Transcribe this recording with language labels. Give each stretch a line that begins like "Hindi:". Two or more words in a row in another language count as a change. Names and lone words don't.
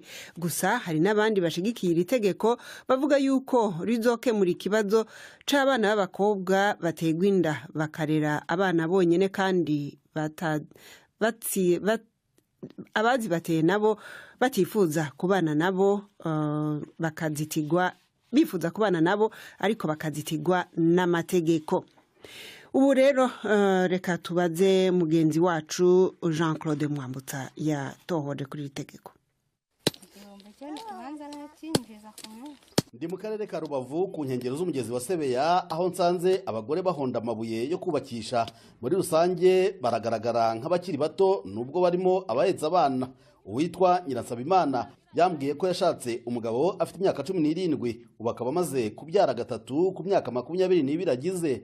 Rundi: Gusa hari n'abandi bashigikiye iri tegeko bavuga yuko rizokemura ikibazo c'abana b'abakobwa bategwa inda bakarera abana bonyene kandi abazi bateye nabo batifuza kubana nabo bakazitigwa bifuza kubana nabo ariko bakazitigwa n'amategeko.
Kinyarwanda: Ubu rero reka tubaze mugenzi wacu Jean Claude Mwambutsa yatohoje kuri iri tegeko. Ndi mu karere ka Rubavu ku nkengero z'umugezi wa Sebeya aho nsanze abagore bahonda amabuye yo kubakisha. Muri rusange baragaragara nk'abakiri bato nubwo barimo abahetse abana. Uwitwa Nyirasabimana yambwiye ko yashatse umugabo afite imyaka 17 ubu akaba amaze kubyara gatatu ku myaka 22 agize.